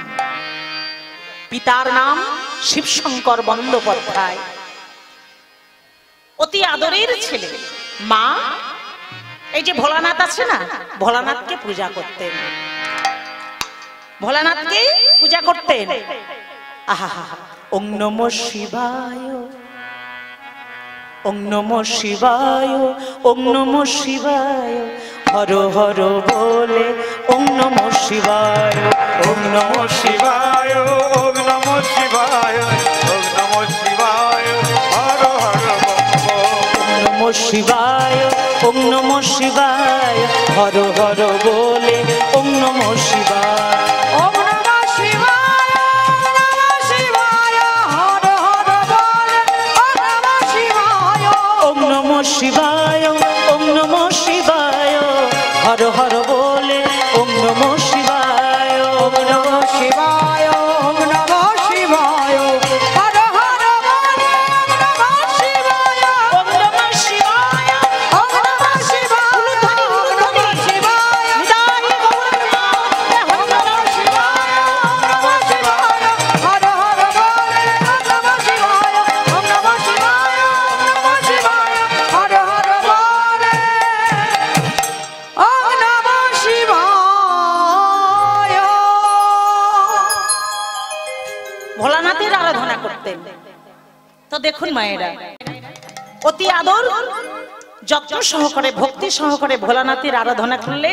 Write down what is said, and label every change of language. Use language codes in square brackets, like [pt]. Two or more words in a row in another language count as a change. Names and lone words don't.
[bn] পিতার নাম শিবশঙ্কর বন্দ্যোপাধ্যায়, অতি আদরের ছেলে। মা এই যে ভোলানাথ আছে না, ভোলানাথকে পূজা করতেন, ভোলানাথকে পূজা করতেন। আহা, [sa] ওং নমঃ শিবায়, ওং নমঃ শিবায়, ওং নমঃ শিবায়, হর হর বলে ওং নমঃ শিবায়, ওং নমঃ শিবায়, ওং নমঃ শিবায়, ওং নমঃ শিবায়, হর হর ওং নমঃ শিবায়, ওং নমঃ শিবায়, হর হর বলে ওং নমঃ শিবায়। ওম নমঃ শিবায়, নমঃ শিবায়, হর হর বলে ওম নমঃ শিবায়। ওং নমঃ শিবায়, ওং নমঃ শিবায়, হর হর বলে ওং নমঃ শিবায়। ওম নমঃ শিবায়, ওম নমঃ শিবায়, হর হর বলে ওম নমঃ শিবায়। ওং নমঃ শিবায়, ওম নমঃ শিবায়, ওম নমঃ শিবায়, নিতাই গৌর ওম নমঃ শিবায়, ওম নমঃ শিবায়, হর হর বলে ওম নমঃ শিবায়। ওম নমঃ শিবায়, ওম নমঃ শিবায়, হর হর বলে ওম নমঃ শিবায়। [bn] ভোলানাথের আরাধনা করতেন। তো দেখুন মায়েরা, অতি আদর যত্ন সহকারে ভক্তি সহকারে ভোলানাথের আরাধনা করলেন।